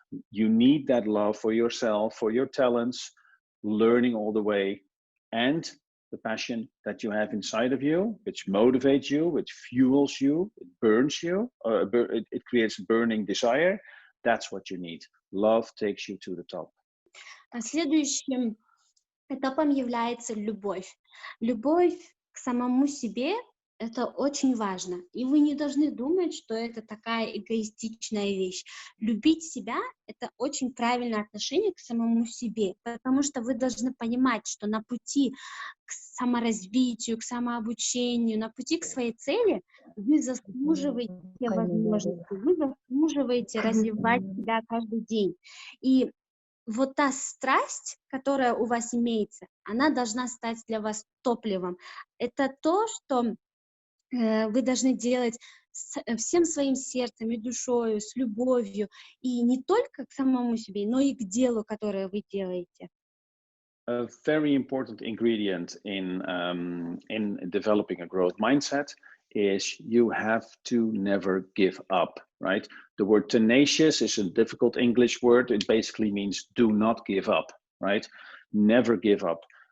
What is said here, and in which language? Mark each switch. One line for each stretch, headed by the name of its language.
English: You need that love for yourself, for your talents, learning all the way, and the passion that you have inside of you, which motivates you, which fuels you, it burns you, it creates burning desire. That's what you need. Love takes you to the top.
Russian: Следующим этапом является любовь. Любовь к самому себе — это очень важно. И вы не должны думать, что это такая эгоистичная вещь. Любить себя — это очень правильное отношение к самому себе, потому что вы должны понимать, что на пути к саморазвитию, к самообучению, на пути к своей цели вы заслуживаете возможности, вы заслуживаете развивать себя каждый день. И вот та страсть, которая у вас имеется, она должна стать для вас топливом. Это то, что вы должны делать всем своим сердцем и душою, с любовью, и не только к самому себе, но и к делу, которое вы делаете.
English: A very important ingredient in developing a growth mindset is you have to never give up, right? The word tenacious is a difficult English word. It basically means do not give up, right? Never give up.